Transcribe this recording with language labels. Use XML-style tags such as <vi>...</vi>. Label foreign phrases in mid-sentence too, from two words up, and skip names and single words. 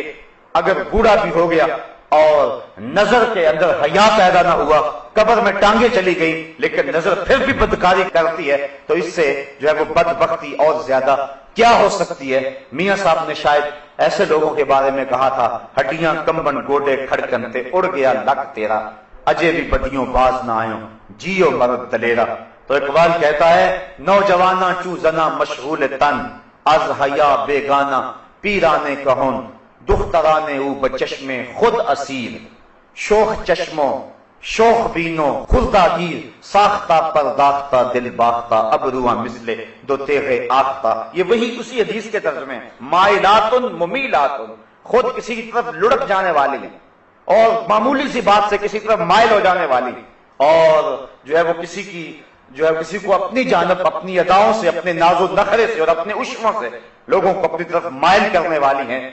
<ur>اگر بوڑھا بھی ہو گیا اور نظر کے اندر حیا پیدا نہ ہوا، قبر میں ٹانگیں چلی گئی لیکن نظر پھر بھی بدکاری کرتی ہے، تو اس سے جو ہے وہ بدبختی اور زیادہ کیا ہو سکتی ہے۔ میاں صاحب نے شاید ایسے لوگوں کے بارے میں کہا تھا،</ur> <pa>ہڈیاں کمبن گوڈے کھڑکن تے اڑ گیا لک تیرا، اجے بھی بدیوں باز نہ آئوں جیو مرد دلیرا۔</pa> <ur>تو اقبال کہتا ہے</ur> <fa>نوجوانہ چو زنا مشغول تن از حیا بیگانہ پیرانے کہن، دختران او بچشم خود اسیر، شوخ چشموں شوخ بینوں خردہ گیر، ساختہ پرداختہ دل باختہ ابرواں مثل دو تیغ آختہ۔</fa> <ur>یہ وہی اسی حدیث کے ترجمے ہیں،</ur> <ar>مائلاتن ممیلاتن،</ar> <ur>خود کسی کی طرف لڑک جانے والی اور معمولی سی بات سے کسی طرف مائل ہو جانے والی، اور جو ہے وہ کسی کو اپنی جانب اپنی اداؤں سے، اپنے ناز و نخرے سے اور اپنے عشموں سے لوگوں کو اپنی طرف مائل کرنے والی ہیں۔</ur>